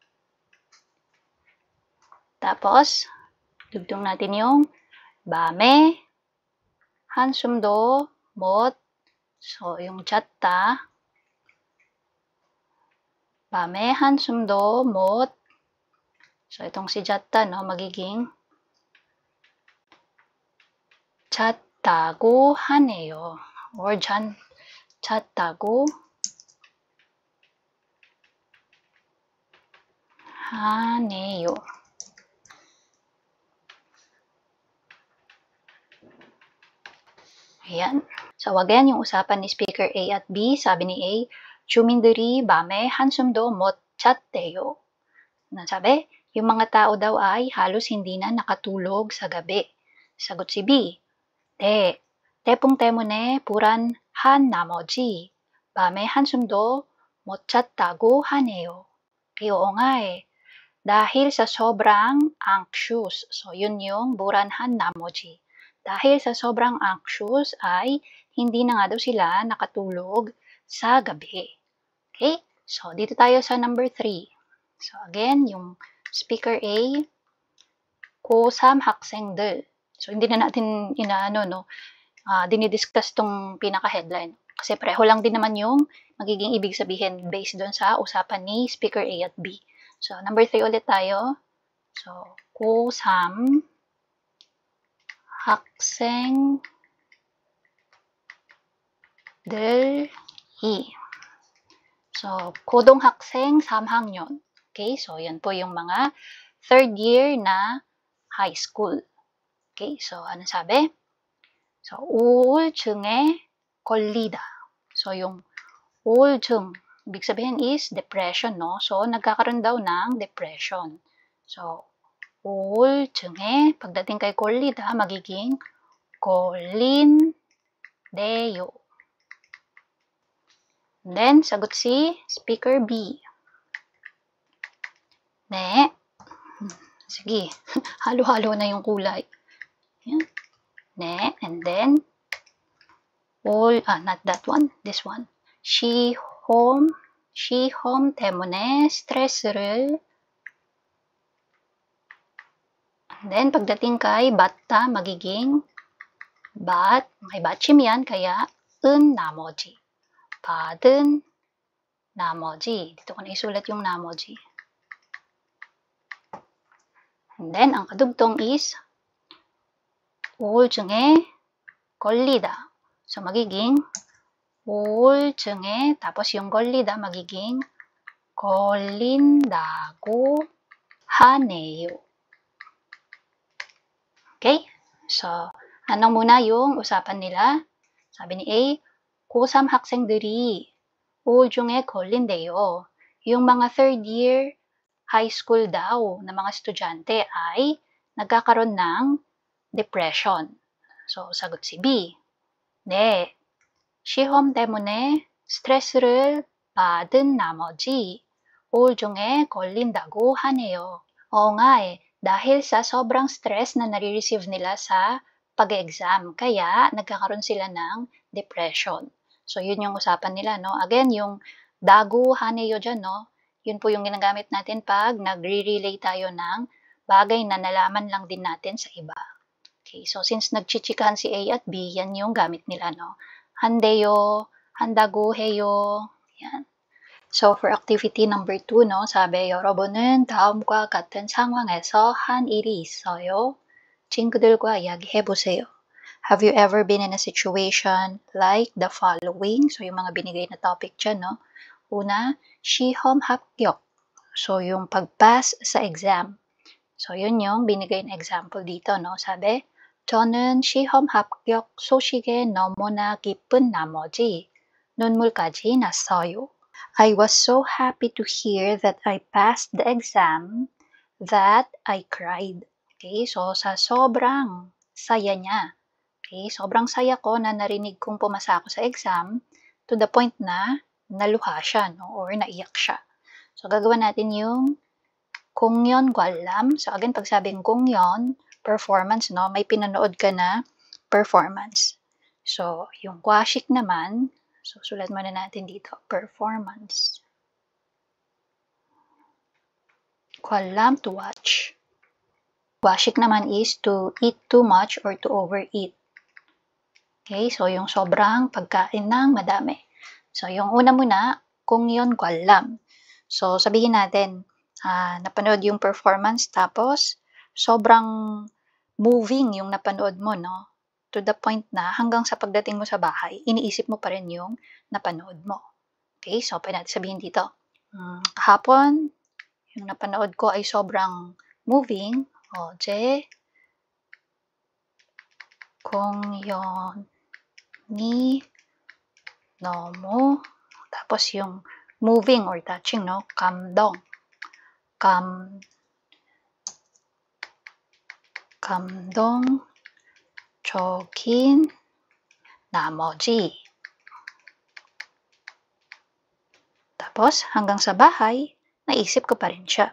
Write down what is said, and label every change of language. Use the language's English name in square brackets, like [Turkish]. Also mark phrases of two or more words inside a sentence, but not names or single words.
[Filipino] Tapos, dugtong natin yung [Korean] 밤에 한숨도 못, [Filipino] so yung chatta, [Korean] 밤에 한숨도 못, [Filipino] so itong si chatta, no, magiging [Korean] 잤다고 하네요. or 잤다고 하네요. [Filipino] Ayan. So again, yung usapan ni speaker A at B, sabi ni A, [Korean] 주민들이 밤에 한숨도 못 잤대요. [Filipino] Sabi, yung mga tao daw ay halos hindi na nakatulog sa gabi. Sagot si B, [Korean] 네, 태풍 때문에 불안한 나머지 밤에 한숨도 못 잤다고 하네요. [Filipino] Oo nga eh. Dahil sa sobrang anxious. So, yun yung [Korean] 불안한 나머지. [Filipino] Dahil sa sobrang anxious ay hindi na nga daw sila nakatulog sa gabi. Okay? So, dito tayo sa number 3. So, again, yung speaker A, [Korean] 고3 학생들. [Filipino] So, hindi na natin dinidiscuss tong pinaka-headline. Kasi pareho lang din naman yung magiging ibig sabihin based doon sa usapan ni speaker A at B. So, number 3 ulit tayo. So, [Korean] 고3 학생들이. So, 고등학생 3학년. [Filipino] Okay, so yan po yung mga third year na high school. Okay, so ano sabi? So, [Korean] 우울증에 걸리다. [Filipino] So, yung 우울증, ibig sabihin is depression, no? So, nagkakaroon daw ng depression. So, 우울증에, pagdating kay 걸리다, magiging 걸린대요. Then, sagot si speaker B. [Korean] 네. [Filipino] Sige, halo-halo na yung kulay. Yan. [Korean] 네, [English] and then, not that one, this one. [Korean] 시험 때문에 스트레스를. [English] And then, [Filipino] pagdating kay bata, magiging may 받침 yan, kaya [Korean] 은 나머지. 받은 나머지. [Filipino] Dito ko na isulat yung 나머지. And then, ang kadugtong is [Korean] 우울증에 걸리다. [Filipino] So, magiging 우울증에, tapos yung 걸리다, magiging [Korean] 걸린다고 하네요. [Filipino] Okay? So, ano muna yung usapan nila? Sabi ni A, [Korean] 고3 학생들이 우울증에 걸린대요. [Filipino] Yung mga third year high school daw na mga estudyante ay nagkakaroon ng depression. So, sagot si B. [Korean] 네, 시험 때문에 스트레스를 받은 나머지 우울증에 걸린다고 하네요. [Filipino] Oo nga eh, dahil sa sobrang stress na nare-receive nila sa pag-exam, kaya nagkakaroon sila ng depression. So, yun yung usapan nila, no? Again, yung [Korean] 다고 하네요 [Filipino] dyan, no? Yun po yung ginagamit natin pag nagre-relay tayo ng bagay na nalaman lang din natin sa iba. Okay, so since nagchichikahan si A at B, yan yung gamit nila, no? [Korean] 한대요, 한다고 해요. [Filipino] yan. So, for activity number 2, no, sabi, [Korean] 여러분은 다음과 같은 상황에서 한 일이 있어요. 친구들과 이야기해보세요. [English] Have you ever been in a situation like the following? [Filipino] So, yung mga binigay na topic dyan, no? Una, [Korean] 시험 합격. [Filipino] So, yung pag-pass sa exam. So, yun yung binigay na example dito, no? Sabi, [Korean] 저는 시험 합격 소식에 너무나 기쁜 나머지 눈물까지 났어요. [English] I was so happy to hear that I passed the exam that I cried. [Filipino] Okay, so sa sobrang saya niya. Okay, sobrang saya ko na narinig kong pumasa ako sa exam, [English] to the point [Filipino] na naluha siya, no? Or naiyak siya. So, gagawa natin yung 공연 관람. So, again, pag sabing 공연, performance, no? May pinanood ka na performance. So, yung gwashik naman, so, sulat muna natin dito, performance. [Korean] 관람, [English] to watch. Gwashik naman is to eat too much or to overeat. [Filipino] Okay, so yung sobrang pagkain ng madami. So, yung una muna, [Korean] 공연 관람. [Filipino] So, sabihin natin, napanood yung performance, tapos sobrang moving yung napanood mo, no? [English] To the point [Filipino] na hanggang sa pagdating mo sa bahay, iniisip mo pa rin yung napanood mo. Okay, so pwede natin sabihin dito, kahapon, yung napanood ko ay sobrang moving. [Korean] 어제 공연이 너무, [Filipino] tapos yung [English] moving or touching, [Filipino] no? [Korean] 감동적인 나머지. [Filipino] Tapos, hanggang sa bahay, naisip ko pa rin siya.